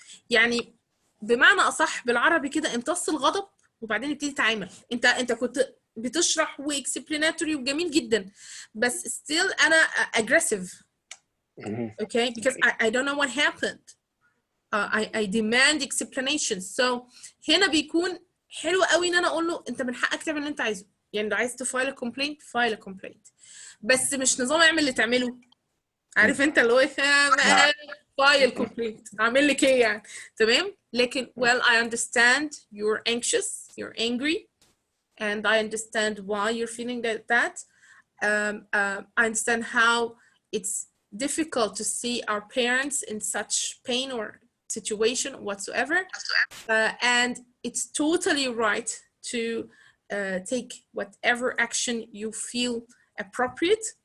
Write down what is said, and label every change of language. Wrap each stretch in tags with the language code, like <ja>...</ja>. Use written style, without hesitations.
<ar>يعني بمعنى أصح بالعربي كده، امتص الغضب وبعدين ابتدي تعامل. انت كنت بتشرح واكسبليناتوري وجميل جدا، بس still أنا aggressive.</ar> <en>Okay, because I don't know what happened. I demand explanation. So</en> <ar>هنا بيكون حلو قوي ان انا اقول له انت من حقك تعمل اللي انت عايزه. يعني لو عايز تفايل كومبلينت فايل كومبلينت، بس مش نظام اعمل اللي تعمله. عارف انت اللي هو فايل كومبلينت اعمل لك ايه يعني. تمام. لكن</ar> <en>well, I understand you're anxious, you're angry, and I understand why you're feeling that. I understand how it's difficult to see our parents in such pain or situation whatsoever, and it's totally right to take whatever action you feel appropriate.</en>